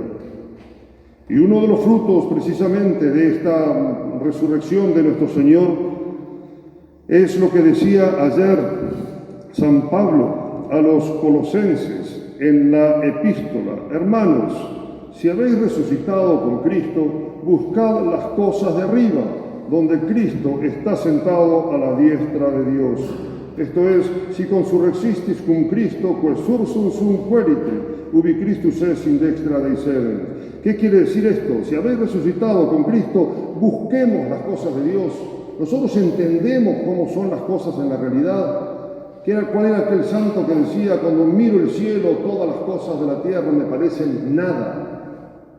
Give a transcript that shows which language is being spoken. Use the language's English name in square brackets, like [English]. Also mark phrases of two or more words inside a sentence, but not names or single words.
[Spanish] Y uno de los frutos precisamente de esta resurrección de nuestro Señor es lo que decía ayer San Pablo a los colosenses en la epístola: hermanos, si habéis resucitado con Cristo, buscad las cosas de arriba, donde Cristo está sentado a la diestra de Dios. [Latin] Esto es, si consurrexistis cum Cristo, quae sursum sum querite, ubi Christus es in dextra Dei sedem. [Spanish] ¿Qué quiere decir esto? Si habéis resucitado con Cristo, busquemos las cosas de Dios. Nosotros entendemos cómo son las cosas en la realidad. ¿Cuál era aquel santo que decía, cuando miro el cielo, todas las cosas de la tierra me parecen nada?